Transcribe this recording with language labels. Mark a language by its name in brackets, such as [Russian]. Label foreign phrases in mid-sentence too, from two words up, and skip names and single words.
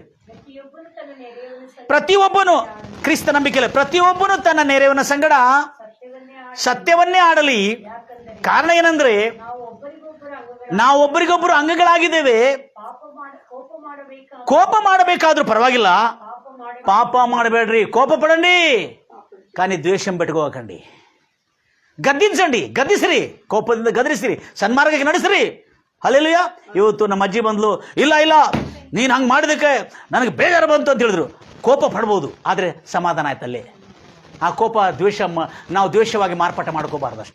[Kannada] ಪ್ರತಿಯೊಬ್ಬನು, ಕ್ರಿಸ್ತ ನಂಬಿಕೆಯಲ್ಲಿ ಪ್ರತಿಯೊಬ್ಬನು ತನ್ನ ನೆರೆಯವನ ಸಂಗಡ ಸತ್ಯವನ್ನೇ ಆಡಲಿ. ಕಾರಣ ಏನಂದ್ರೆ ನಾವು ಒಬ್ಬರಿಗೊಬ್ಬರು ಅಂಗಗಳಾಗಿದ್ದೇವೆ. ಕೋಪ ಮಾಡಬೇಕಾದ್ರೂ ಪರವಾಗಿಲ್ಲ, ಪಾಪ ಮಾಡಬೇಡ್ರಿ, [Telugu] కోప పడండి కానీ ద్వేషం పెట్టుకోకండి. [Kannada] ಗದ್ದಿಸಂడి, ಗದ್ದಿಸ್ರಿ, ಕೋಪದಿಂದ ಗದರಿಸ್ರಿ, ಸನ್ಮಾರ್ಗಕ್ಕೆ ನಡೆಸ್ರಿ. ಹಲ್ಲೆಲೂಯಾ. ಇವತ್ತು ನಮ್ಮ ಅಜ್ಜಿ ಬಂದ್ಲು, ಇಲ್ಲ ಇಲ್ಲ ನೀನು ಹಂಗೆ ಮಾಡಿದಕ್ಕೆ ನನಗೆ ಬೇಜಾರು ಬಂತು ಅಂತ ಹೇಳಿದ್ರು. ಕೋಪ ಪಡ್ಬೋದು, ಆದರೆ ಸಮಾಧಾನ ಆಯ್ತಲ್ಲಿ. ಆ ಕೋಪ ದ್ವೇಷ, ನಾವು ದ್ವೇಷವಾಗಿ ಮಾರ್ಪಾಟ ಮಾಡ್ಕೋಬಾರ್ದು ಅಷ್ಟೇ.